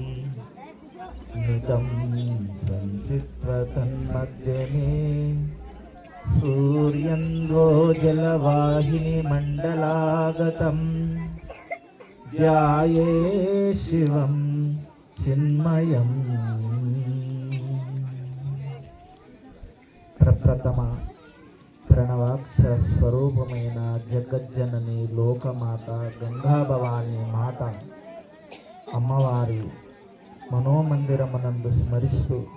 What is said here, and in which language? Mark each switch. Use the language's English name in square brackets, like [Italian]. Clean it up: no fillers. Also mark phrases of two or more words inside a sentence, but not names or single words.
[Sanskrit] नितं संचित्वा तन्मध्ये मे सूर्यन्द्वोजलवाहिनीमण्डलागतं ध्याये शिवं चिन्मयम्। [Telugu] ప్రప్రథమ ప్రణవాక్షర స్వరూపమైన జగజ్జనని లోకమాత గంగా భవాని మాత అమ్మవారి మనోమందిరమునందు స్మరిస్తూ